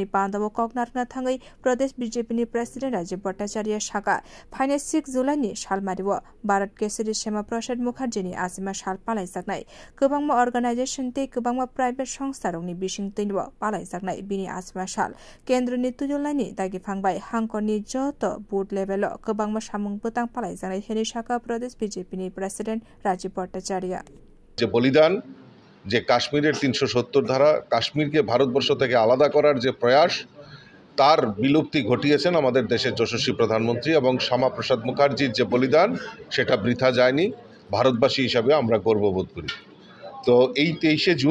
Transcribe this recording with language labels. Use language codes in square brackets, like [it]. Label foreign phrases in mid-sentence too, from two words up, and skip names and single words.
[trp] bandabo koknarna thangai Pradesh BJP ni President Rajiv Bhattacharya shaka Finance 6 July ni salmaribo Bharat Keshari Shema Prasad Mukherjee ni asima sal palai saknai kubangma organization te kubangma private songstha rokni bising teinbo palai saknai bini asima sal kendra ni tujolani dagi phangbai hangkorni joto [en] board level [trp] o kubangma samung butang palai janai heni shaka Pradesh BJP ni President Rajiv Bhattacharya [bn] যে বলিদান যে কাশ্মীরের ৩৭০ ধারা কাশ্মীরকে ভারতবর্ষ থেকে আলাদা করার যে প্রয়াস তার বিলুপ্তি ঘটিয়েছেন আমাদের দেশের যশস্বী প্রধানমন্ত্রী এবং শ্যামা প্রসাদ মুখার্জির যে বলিদান সেটা বৃথা যায়নি ভারতবাসী হিসাবে আমরা গর্ববোধ করি তো এই ২৩শে জুন